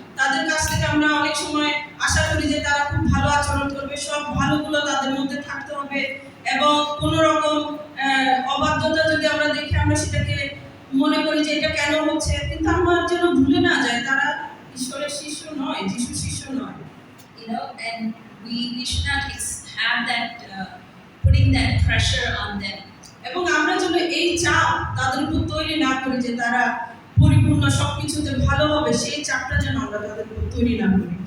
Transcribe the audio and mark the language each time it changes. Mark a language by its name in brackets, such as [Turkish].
[Bangla] তাদের কাছ থেকে আমরা অনেক সময় আশা করি যে তারা খুব ভালো আচরণ করবে, সব ভালোগুলো তাদের মধ্যে থাকতে হবে, এবং কোনো রকম অবাধ্যতা যদি আমরা দেখি আমরা সেটাকে মনে করি যে এটা কেন হচ্ছে, কিন্তু আমরা যেন ভুলে না যাই তারা ঈশ্বরের শিষ্য নয়, যিশু শিষ্য নয়। [English] And we should not have that putting that pressure on them. [Bangla] এবং আমরা যেন এই চাপ তাদের উপর তৈরি না করি যে তারা পরিপূর্ণ সবকিছুতে ভালো হবে, সেই চাপটা যেন আমরা তাদের উপর তৈরি না করি।